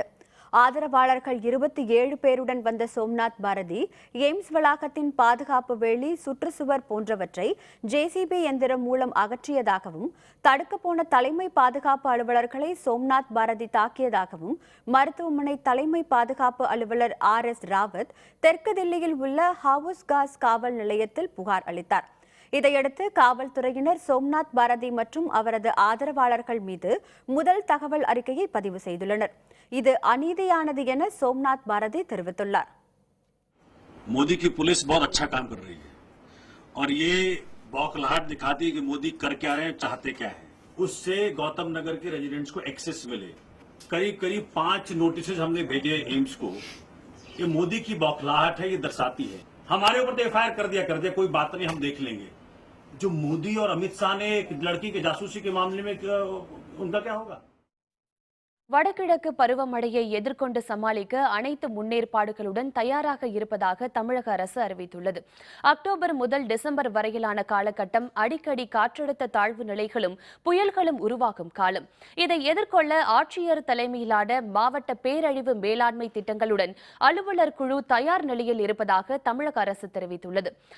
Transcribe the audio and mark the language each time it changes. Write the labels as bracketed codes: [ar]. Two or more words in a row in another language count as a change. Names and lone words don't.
[ta] ஆதரவாளர்கள் 27 பேருடன் வந்த சோம்நாத் பாரதி எய்ம்ஸ் வளாகத்தின் பாதுகாப்பு வேலி, சுற்றுச்சுவர் போன்றவற்றை ஜேசிபி எந்திரம் மூலம் அகற்றியதாகவும், தடுக்க போன தலைமை பாதுகாப்பு அலுவலர்களை சோம்நாத் பாரதி தாக்கியதாகவும் மருத்துவமனை தலைமை பாதுகாப்பு அலுவலர் RS ராவத் தெற்கு தில்லியில் உள்ள ஹவுஸ் காஸ் காவல் நிலையத்தில் புகார் அளித்தார். இதையடுத்து காவல்துறையினர் சோம்நாத் பாரதி மற்றும் அவரது ஆதரவாளர்கள் மீது முதல் தகவல் அறிக்கையை பதிவு செய்துள்ளனர். இது அநீதியானது என சோம்நாத் பாரதி தெரிவித்துள்ளார். [hi] मोदी की पुलिस बहुत अच्छा काम कर रही है और ये बौखलाहट दिखाती है कि मोदी कर क्या रहे हैं, चाहते क्या है. उससे गौतम नगर के रेजिडेंट्स को एक्सेस मिले. करीब 5 नोटिस हमने भेजे एम्स को. ये मोदी की बौखलाहट है, ये दर्शाती है. हमारे ऊपर तो FIR कर दिया, कोई बात नहीं, हम देख लेंगे. जो मोदी और अमित शाह ने एक लड़की के जासूसी के मामले में उनका क्या होगा? [ta] வடகிழக்கு பருவமழையை எதிர்கொண்டு சமாளிக்க அனைத்து முன்னேற்பாடுகளுடன் தயாராக இருப்பதாக தமிழக அரசு அறிவித்துள்ளது. அக்டோபர் முதல் டிசம்பர் வரையிலான காலகட்டம் அடிக்கடி காற்றழுத்த தாழ்வு நிலைகளும் புயல்களும் உருவாகும் காலம். இதை எதிர்கொள்ள ஆட்சியர் தலைமையிலான மாவட்ட பேரழிவு மேலாண்மை திட்டங்களுடன் அலுவலர் குழு தயார் நிலையில் இருப்பதாக தமிழக அரசு தெரிவித்துள்ளது.